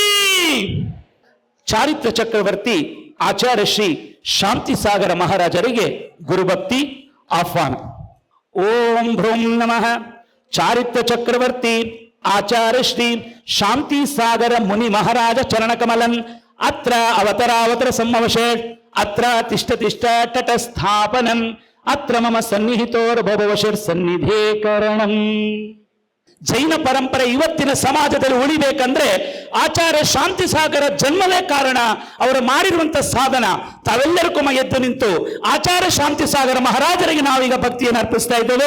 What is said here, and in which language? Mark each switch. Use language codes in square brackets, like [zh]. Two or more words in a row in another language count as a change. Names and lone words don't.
[kn] ಚಾರಿತ್ರ ಚಕ್ರವರ್ತಿ ಆಚಾರ್ಯ ಶ್ರೀ ಶಾಂತಿ ಸಾಗರ ಮಹಾರಾಜರಿಗೆ ಗುರುಭಕ್ತಿ ಆಹ್ವಾನ. [sa] ಓಂ ಭ್ರೂಂ ನಮಃ. ಚಾರಿತ್ರ ಚಕ್ರವರ್ತಿ ಆಚಾರ್ಯ ಶ್ರೀ ಶಾಂತಿ ಸಾಗರ ಮುನಿ ಮಹಾರಾಜ ಚರಣಕಮಲನ್ ಅತ್ರ ಅವತರಾವತರ ಸಂವಶೇ ಅತ್ರ ತಿಷ್ಠ ತಿಷ್ಠ ಟಟ ಸ್ಥಾಪನಂ ಅತ್ರ ಮಮ ಸನ್ನಿಹಿತೋರ್ಭವಶಿರ್ ಸನ್ನಿಧೇಕರಣಂ. [kn] ಜೈನ ಪರಂಪರೆ ಇವತ್ತಿನ ಸಮಾಜದಲ್ಲಿ ಉಳಿಬೇಕಂದ್ರೆ ಆಚಾರ್ಯ ಶಾಂತಿ ಸಾಗರ ಜನ್ಮವೇ ಕಾರಣ. ಅವರು ಮಾಡಿರುವಂತ ಸಾಧನ. ತಾವೆಲ್ಲರೂ ಕುಮ ಎದ್ದು ನಿಂತು ಆಚಾರ್ಯ ಶಾಂತಿ ಸಾಗರ ಮಹಾರಾಜರಿಗೆ ನಾವೀಗ ಭಕ್ತಿಯನ್ನು ಅರ್ಪಿಸ್ತಾ ಇದ್ದೇವೆ.